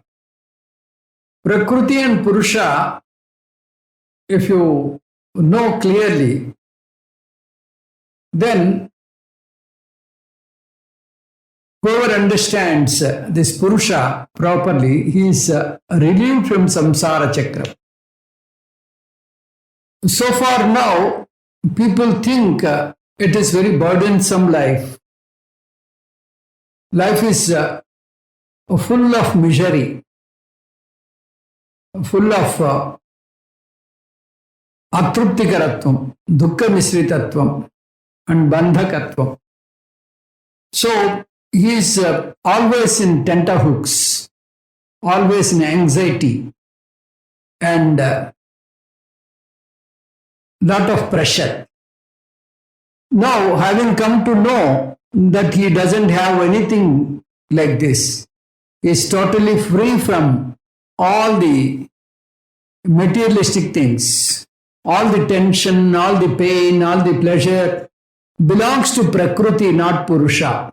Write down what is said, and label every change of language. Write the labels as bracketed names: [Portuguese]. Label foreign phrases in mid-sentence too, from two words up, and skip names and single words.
[English] Prakruti and Purusha, if you know clearly, then whoever understands this Purusha properly, he is relieved from [Sanskrit] samsara chakra. [English] So far now, people think it is very burdensome life. Life is full of misery. full of [Sanskrit] atruptikaratvam, dukkha misritatvam, [English] and bandhakatvam. So he is always in tenterhooks, always in anxiety, and lot of pressure. Now, having come to know that he doesn't have anything like this, he is totally free from all the materialistic things, all the tension, all the pain, all the pleasure belongs to Prakriti, not Purusha.